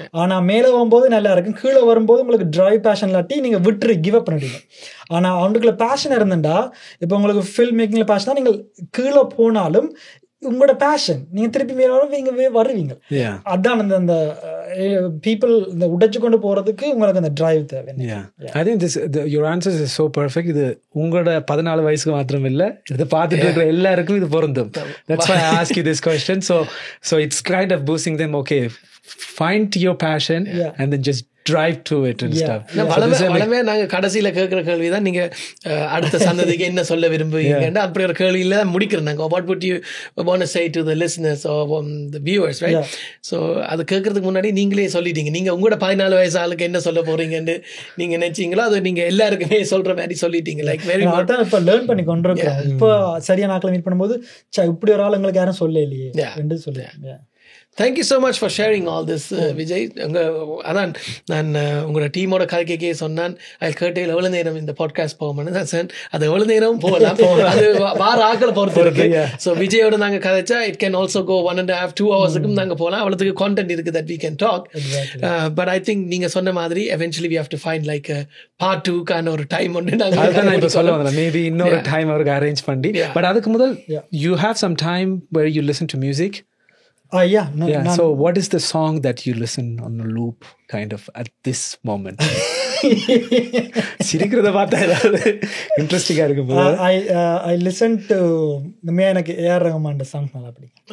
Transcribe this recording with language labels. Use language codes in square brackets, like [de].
[ta] ஆனால் மேலே போகும்போது நல்லா இருக்கும், கீழே வரும்போது உங்களுக்கு டிரைவ் பேஷன் இல்லாட்டி நீங்கள் விட்டுரு கிவ் அப் பண்ணிடுவீங்க. ஆனால் அவங்களுக்குள்ள பேஷன் இருந்துட்டா, இப்போ உங்களுக்கு ஃபில்ம் மேக்கிங்கில் பேஷனாக நீங்கள் கீழே போனாலும் உங்களோட பேஷன், நீங்க திருப்பி நீங்க வருவீங்க. [en] Yeah. [ta] அதான் அந்த பீப்புள் இந்த உடைச்சு கொண்டு போறதுக்கு உங்களுக்கு அந்த டிரைவ் தேவை. [en] Yeah. I think your answers is so perfect. [ta] இது உங்களோட 14 வயசுக்கு மாத்திரம் இல்ல, இதை பார்த்துட்டு இருக்கிற எல்லாருக்கும் இது பொருந்தும். [en] That's why I ask you this question. So it's kind of boosting them. Okay, find your passion and then just drive to it and stuff. [ta] வளமே நாங்க கடைசியில கேட்கிற கேள்விதான், நீங்க அடுத்த சந்ததிக்கு என்ன சொல்ல விரும்புவீங்க அப்படி ஒரு கேள்வியில முடிக்கிறோம் நாங்க. [en] What would you want to say to the listeners or the viewers, right? [ta] So அது கேட்கறதுக்கு முன்னாடி நீங்களே சொல்லிட்டீங்க, நீங்க உங்களோட 14 வயசு ஆளுக்கு என்ன சொல்ல போறீங்கன்னு நீங்க நினைச்சீங்களோ அது நீங்க எல்லாருக்குமே சொல்ற மாதிரி சொல்லிட்டீங்க. [en] like very [ta] அதான் இப்ப லேர்ன் பண்ணி கொண்டிருக்கோம். இப்போ சரியான ஆட்களை மீட் பண்ணும்போது இப்படி ஒரு ஆள் எங்களுக்கு யாரும் சொல்ல இல்லையே என்று சொல்லுவேன். [en] Thank you so much for sharing all this, Vijay. [ta] அதான் நான் உங்களோட டீமோட கதைக்கே சொன்னான், அது கேட்டையில் எவ்வளவு நேரம் இந்த பாட்காஸ்ட் போகணும்னு தான் சார். அது எவ்வளவு நேரம் போகலாம், அது வார ஆக்களை பொறுத்து இருக்கு. ஸோ விஜயோட நாங்கள் கதைச்சா [en] it can also go 1.5-2 hours [ta] நாங்கள் போகலாம். அவ்வளோத்துக்கு கான்டென்ட் இருக்குது [en] that we can talk. But I think [ta] நீங்க சொன்ன மாதிரி [en] eventually we have to find like a part 2 [ta] கான ஒரு டைம் ஒன்று நாங்கள் இப்போ சொல்ல வந்தோம். மேபி இன்னொரு டைம் அவருக்கு அரேஞ்ச் பண்ணி. பட் அதுக்கு முதல் [en] you have some time where you listen to music. So what is the song that you listen on a loop kind of at this moment? [ta] சிரிக்கிறத பார்த்தா ஏதாவது இன்ட்ரெஸ்டிங்கா இருக்கு. [en] I listen to [ta] எனக்கு AR Rahman songs நல்லா பிடிக்கும்.